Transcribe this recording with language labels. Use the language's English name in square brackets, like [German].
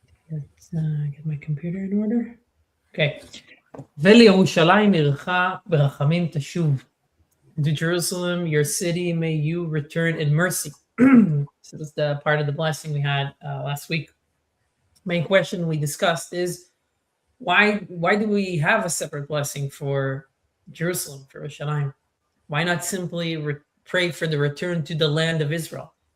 [English] Let's get my computer in order. Okay. [Hebrew] ולירושלים עירך ברחמים תשוב. [English] To Jerusalem, your city, may you return in mercy. So that's the part of the blessing we had last week. Main question we discussed is why do we have a separate blessing for Jerusalem, for Yerushalayim? Why not simply pray for the return to the land of Israel?